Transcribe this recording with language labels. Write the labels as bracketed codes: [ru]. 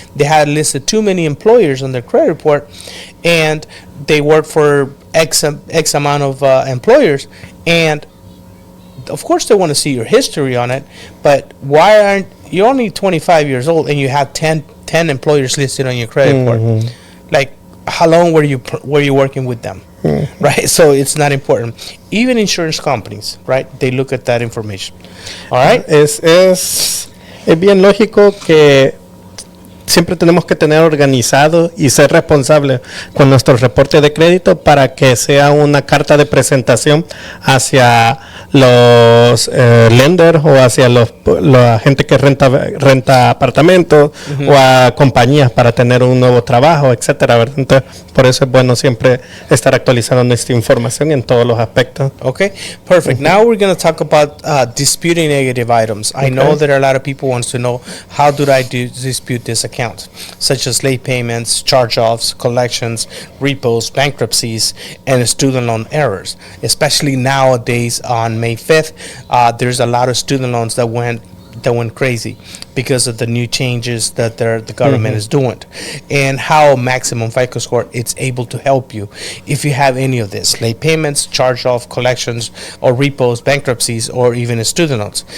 [en] They had listed too many employers on their credit report, and they work for X amount of employers, and of course they want to see your history on it, but why aren't you're only 25 years old and you have 10 employers listed on your credit report? Like, how long were you working with them, right? So it's not important. Even insurance companies, right? They look at that information. All right. [es] Es bien lógico que siempre tenemos que tener organizado y ser responsables con nuestro reporte de crédito para que sea una carta de presentación hacia los lenders o hacia la gente que renta apartamentos o a compañías para tener un nuevo trabajo, etcétera, ¿verdad? Entonces, por eso es bueno siempre estar actualizando nuestra información en todos los aspectos. [en] Okay, perfect. Now we're going to talk about disputing negative items. I know that a lot of people wants to know, how do I dispute this account, such as late payments, charge-offs, collections, repos, bankruptcies, and student loan errors. Especially nowadays on May 5th, there's a lot of student loans that went crazy because of the new changes that the government is doing, and how Maximum FICO Score it's able to help you if you have any of this: late payments, charge-off, collections, or repos, bankruptcies, or even student loans.